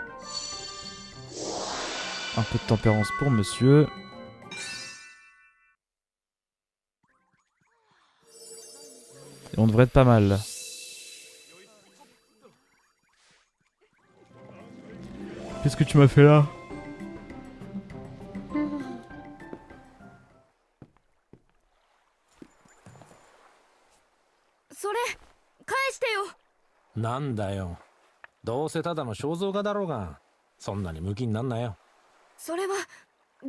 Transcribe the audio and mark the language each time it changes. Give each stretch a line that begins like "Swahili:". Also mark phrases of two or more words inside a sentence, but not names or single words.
French: Un peu de tempérance pour monsieur. Et on devrait être pas mal. Qu'est-ce que tu m'as fait là?
Japanese: なんだよ。どうせただの肖像画だろうが、そんなにムキになんなよ。